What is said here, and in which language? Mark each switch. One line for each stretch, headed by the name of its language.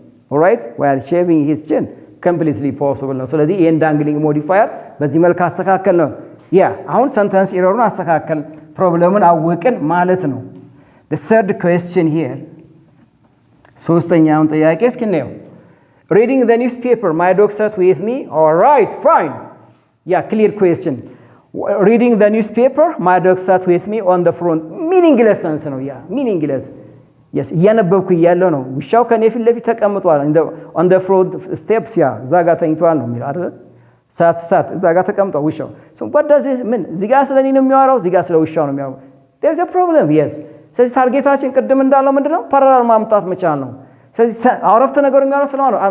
English: all right, while shaving his chin completely possible
Amharic: ነው። ስለዚህ ይሄን ዳንግሊንግ ሞዲፋየር በዚህ መልኩ አስተካከል ነው። አሁን ሰንተንስ ኤረሩን አስተካከል ፕሮብሌሙን አወቅን ማለት ነው።
English: the third question here,
Amharic: ሶስተኛውን ጥያቄ እስኪ እንየው።
English: reading the newspaper, my dog sat with me. all right, fine. clear question. reading the newspaper, my dog sat with me on the front. meaningless sense ነው meaningless.
Amharic: yes, እያነበብኩ እያለሁ ነው ውሻው ከኔ ፊት ለፊት ተቀምጧል
English: on the front steps
Amharic: እዛ ጋር ተኝቷል ነው የሚለው አይደል? ሳት እዛ ጋር ተቀምጧል ውሻው።
English: so what does this mean?
Amharic: እዚህ ጋር ስለኔ ነው የሚያወራው፣ እዚህ ጋር ስለ ውሻው ነው የሚያወራው።
English: there is a problem.
Amharic: yes, ስለዚህ ታርጌታችን ቅድም እንዳለው ምንድነው? ፓራላል ማምጣት መቻል ነው። ስለዚህ አረፍተ ነገሩ የሚያወራው ስለማን ነው?